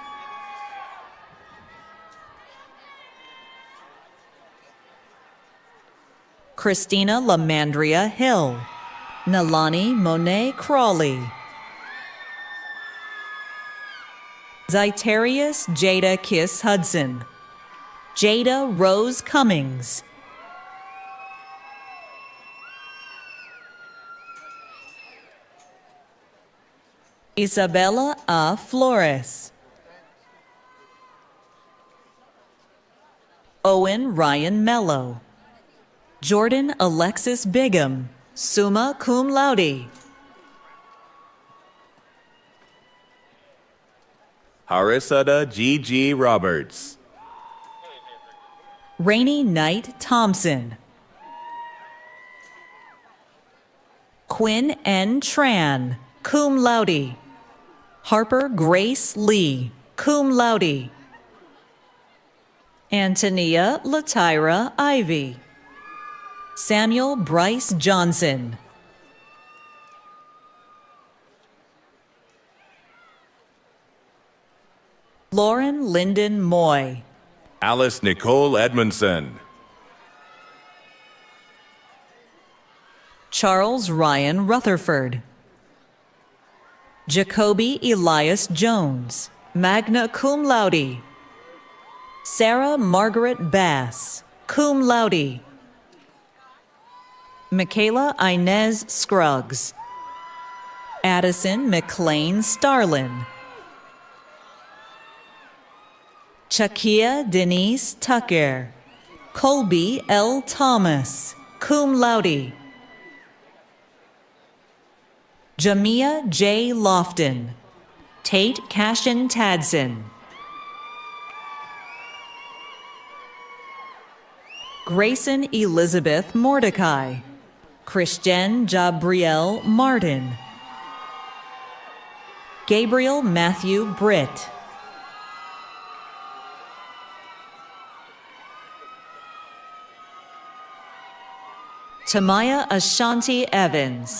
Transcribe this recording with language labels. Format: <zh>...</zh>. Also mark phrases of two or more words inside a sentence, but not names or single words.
<en>Christina Lamandria Hill. Nalani Monet Crawley. Zyterius Jada Kiss Hudson. Jada Rose Cummings. Isabella A. Flores. Owen Ryan Mello. Jordan Alexis Bigham,</en> <la>summa cum laude.</la> <en>Harisada G.G. Roberts. Rainey Knight Thompson. Quinn N. Tran,</en> <la>cum laude.</la> <en>Harper Grace Lee,</en> <la>cum laude.</la> <en>Antonia Latyra Ivy. Samuel Bryce Johnson. Lauren Lyndon Moy. Alice Nicole Edmondson. Charles Ryan Rutherford. Jacoby Elias Jones,</en> <la>magna cum laude.</la> <en>Sarah Margaret Bass,</en> <la>cum laude.</la> <en>Michaela Inez Scruggs. Addison McLean Starlin. Chakia Denise Tucker. Colby L. Thomas,</en> <la>cum laude.</la> <en>Jamia J. Lofton. Tate Cashin Tadson. Grayson Elizabeth Mordecai. Christian Jabriel Martin. Gabriel Matthew Britt. Tamaya Ashanti Evans.</en>